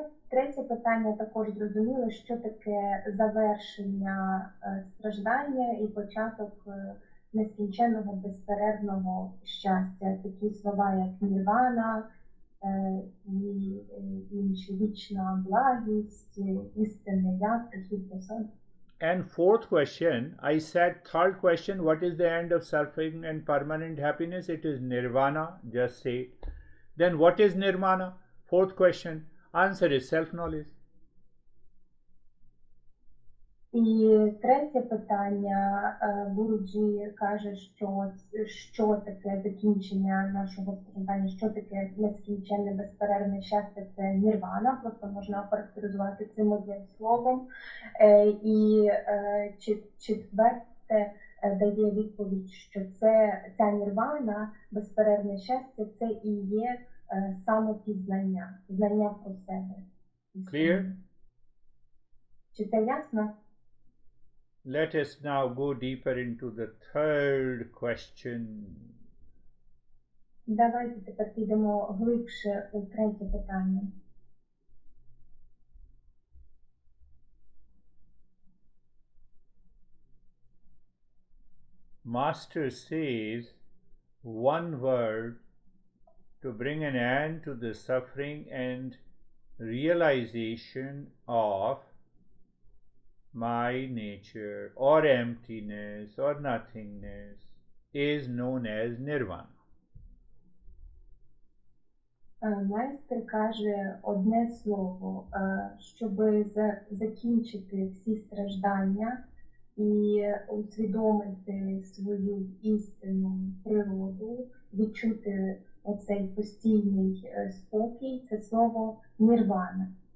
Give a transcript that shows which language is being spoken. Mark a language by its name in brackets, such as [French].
[Ukrainian] Третє питання також зрозуміло, що таке завершення страждання і початок нескінченного безперервного щастя. Такі слова, як нірвана, і інші, вічна благість, істинне я, прихід до себе. [English] And fourth question, I said third question, what is the end of suffering and permanent happiness? It is nirvana, just say it. Then what is nirvana? Fourth question, answer is self-knowledge. [Ukrainian] І третє питання, Гуруджі каже, що таке закінчення нашого страждання, що таке нескінченне безперервне щастя, це нірвана, просто можна охарактеризувати цим одним словом. І четверте дає відповідь, що ця нірвана, безперервне щастя, це і є самопізнання, знання про себе. [English] Clear? [Ukrainian] Чи це ясно? [English] Let us now go deeper into the third question. [Ukrainian] Давайте тепер підемо глибше у третє питання. [English] Master says one word to bring an end to the suffering and realization of my nature or emptiness or nothingness is known as nirvana. [Ukrainian] Майстер каже одне слово, щоб закінчити всі страждання і усвідомити свою істинну природу, відчути оцей постійний спокій, це слово нірвана.